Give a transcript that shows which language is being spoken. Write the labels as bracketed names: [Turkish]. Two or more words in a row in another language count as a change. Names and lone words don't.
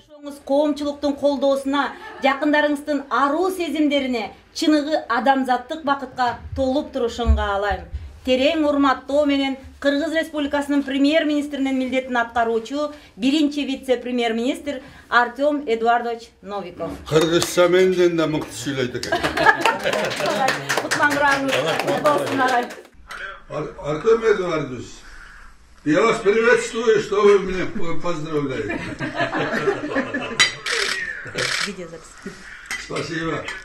[Kyrgyz] Коомчулуктун колдоосуна, жакындарыңыздын аруу сезимдерине, чыныгы адамзаттык бакытка толуп турушун каалайм. Терең урматтоо менен Кыргыз Республикасынын премьер-министринин милдетин аткаруучу биринчи вице-премьер-министр Артем Эдуардович Новиков. Кыргызча менден да мыкты сүйлөйт экен. [Russian] Артем Эдуардович, я вас приветствую, что вы меня поздравляете. Спасибо.